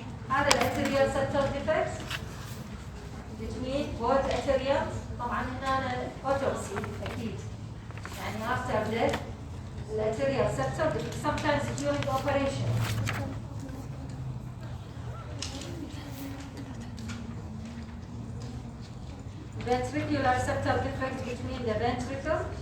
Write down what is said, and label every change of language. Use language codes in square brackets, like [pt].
[en] هذا الارتريال septal defects between both arterials. [ar] طبعا هنا autopsy اكيد. [en] يعني after death, the arterial septal defect, sometimes during operation. Ventricular septal defect between the ventricle.